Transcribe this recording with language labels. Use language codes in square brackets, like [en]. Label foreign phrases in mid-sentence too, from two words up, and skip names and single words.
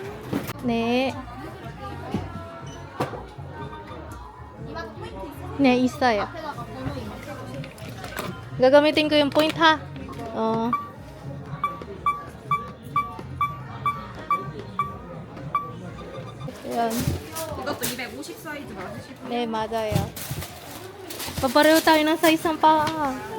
[ko] Ne. Ne, [tl] isa ya. Gagamitin ko yung point, ha? Oh. Ayan. [ko] 이것도 250 사이즈 맞으실 네, 맞아요. [tl] Papareho tayo ng size ng paa.